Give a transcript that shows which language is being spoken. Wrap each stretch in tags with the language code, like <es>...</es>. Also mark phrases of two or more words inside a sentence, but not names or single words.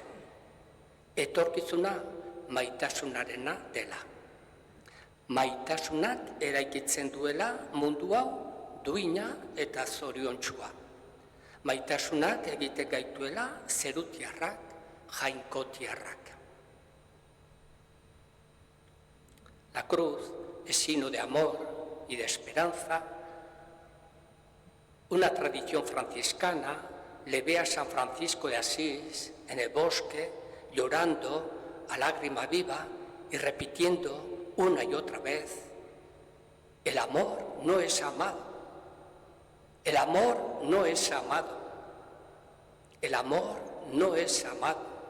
<eu>Etorkizuna maitasunarena dela. Maitasunak eraikitzen duela mundu hau duina eta zoriontsua. Maitasunak egite gaituela zerutiarrak, jainkotiarrak.</eu> <es>La cruz es signo de amor y de esperanza. Una tradición franciscana le ve a San Francisco de Asís en el bosque llorando a lágrima viva y repitiendo una y otra vez: el amor no es amado, el amor no es amado, el amor no es amado.</es>